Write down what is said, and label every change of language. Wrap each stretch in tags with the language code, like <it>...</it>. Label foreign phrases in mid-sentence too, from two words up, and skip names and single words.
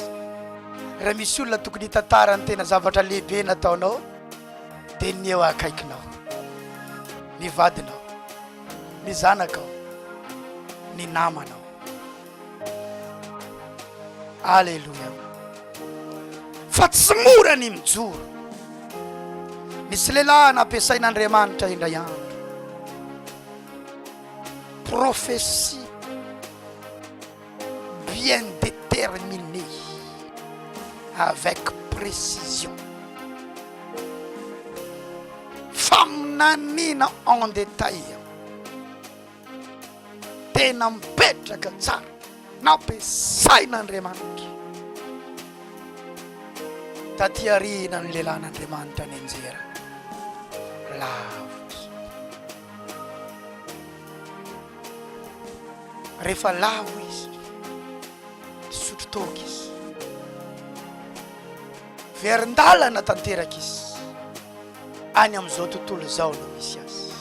<mg>Raha misy olona tokony hitantarany tena zavatra lehibe nataonao dia ny eo akaikinao, ny vadinao, ny zanakao, ny namanao. Alleluia. Fa tsy mora ny mijoro. Misy lehilahy nampiasain'Andriamanitra indray andro,</mg> <fr>prophétie bien déterminée avec précision, faminanina en détail,</fr> <mg>tena mipetraka tsara nampiasain'Andriamanitra. Taty arina ny lehilahin'Andriamanitra ny anjera lavitra. Rehefa lavo izy, sotro toka izy, verin-dalana tanteraka izy any amin'izao tontolo izao no misy azy.</mg>